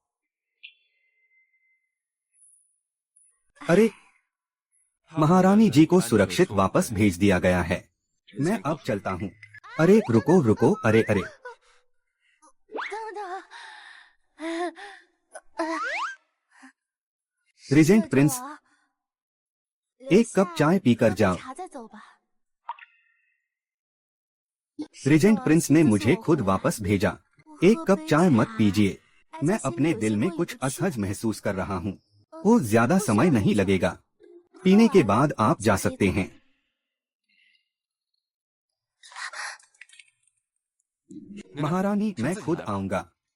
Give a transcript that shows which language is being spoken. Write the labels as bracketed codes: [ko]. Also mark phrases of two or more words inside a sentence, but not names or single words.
[hi] अरे, महारानी जी को सुरक्षित वापस भेज दिया गया है। मैं अब चलता हूँ। अरे रुको, अरे। [zh] 等等， [hi] रीजेंट प्रिंस, [zh] 留 [hi] एक कप [zh] 下 [hi] चाय पीकर [zh] 喝杯 [hi] जाओ। [zh] 茶再走吧。 [hi] रीजेंट प्रिंस ने मुझे खुद वापस भेजा। एक कप चाय मत पीजिए। मैं अपने दिल में कुछ असहज महसूस कर रहा हूँ। वो ज्यादा समय नहीं लगेगा। पीने के बाद आप जा सकते हैं। महारानी, मैं खुद आऊंगा।